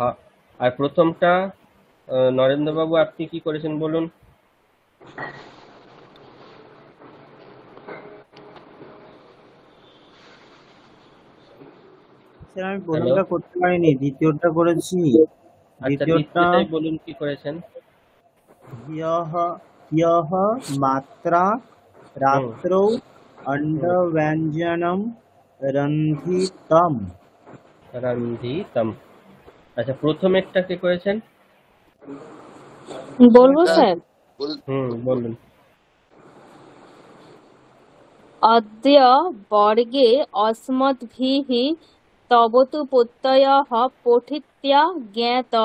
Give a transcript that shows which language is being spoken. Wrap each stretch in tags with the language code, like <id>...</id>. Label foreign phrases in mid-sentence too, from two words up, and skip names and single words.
<bn>আর প্রথমটা নরেন্দ্র বাবু আপনি কি করেছেন বলুন। স্যার আমি হ্যালো। প্রথমটা করতে পারিনি, দ্বিতীয়টা করেছি। আচ্ছা, দ্বিতীয়টা দ্বিতীয়টাই বলুন কি করেছেন।</bn> <sa>ह्यः ह्यः मात्रा</sa> <bn>হুম।</bn> <sa>रात्रौ</sa> <bn>হুম।</bn> <sa>अण्डव्यञ्जनं रन्धितम्।</sa> <bn>রান্ধিতম। আচ্ছা, প্রথমেরটা কি করেছেন। বলবো এটা প্রথমেরটা স্যার? বলুন।</bn> <sa>অদ্য বর্গে অস্মদ্ভিঃ তব তু প্রত্যয়ঃ পঠিত্বা জ্ঞাতঃ।</sa>